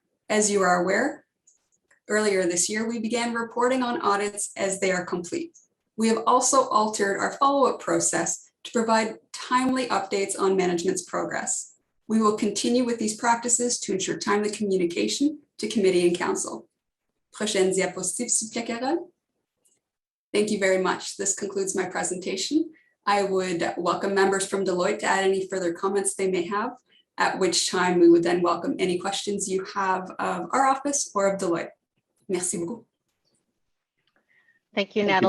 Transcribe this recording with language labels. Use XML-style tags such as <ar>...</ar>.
<en>As you are aware, earlier this year, we began reporting on audits as they are complete. We have also altered our follow-up process to provide timely updates on management's progress. We will continue with these practices to ensure timely communication to committee and council.</en> <fr>Prochaine diapositive, s'il vous plaît, Carole.</fr> <en>Thank you very much. This concludes my presentation. I would welcome members from Deloitte to add any further comments they may have, at which time we would then welcome any questions you have of our office or of Deloitte.</en> <fr>Merci beaucoup.</fr> <en>Thank you, Thank you,</en>